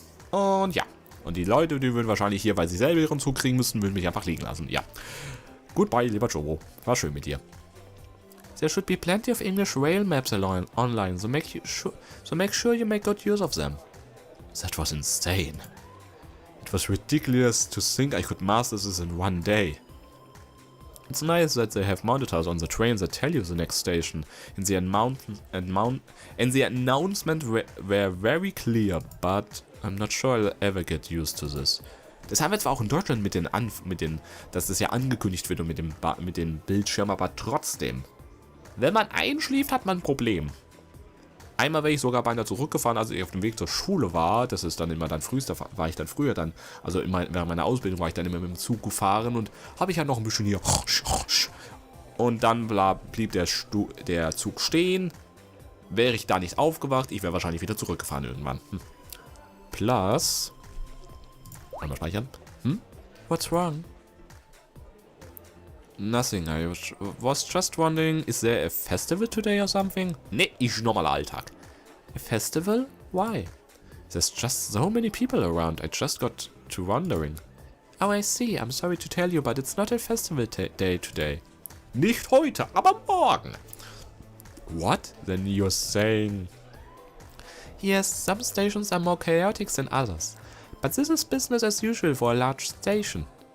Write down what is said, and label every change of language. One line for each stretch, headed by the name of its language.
German: Und ja. Und die Leute, die würden wahrscheinlich hier, weil sie selber ihren Zug kriegen müssen, würden mich einfach liegen lassen. Ja. Goodbye, lieber Jobo. War schön mit dir.
English: There should be plenty of English rail maps online, so make sure you make good use of them. That was insane. It was ridiculous to think I could master this in one day. It's nice that they have monitors on the trains that tell you the next station. And the announcement were very clear, but I'm not sure I'll ever get used to this.
German: Das haben wir zwar auch in Deutschland dass das ja angekündigt wird und mit dem Bildschirm, aber trotzdem. Wenn man einschläft, hat man ein Problem. Einmal wäre ich sogar beinahe zurückgefahren, als ich auf dem Weg zur Schule war. Das ist dann immer also während meiner Ausbildung war ich dann immer mit dem Zug gefahren und habe ich ja noch ein bisschen hier. Und dann blieb der Zug stehen. Wäre ich da nicht aufgewacht, ich wäre wahrscheinlich wieder zurückgefahren irgendwann. Plus. Einmal speichern.
English: What's wrong? Nothing, I was just wondering, is there a festival today or something?
German: Nee, ist normaler Alltag.
English: A festival? Why? There's just so many people around, I just got to wondering. Oh, I see, I'm sorry to tell you, but it's not a festival day today.
German: Nicht heute, aber morgen.
English: What? Then you're saying... Yes, some stations are more chaotic than others. But this is business as usual for a large station.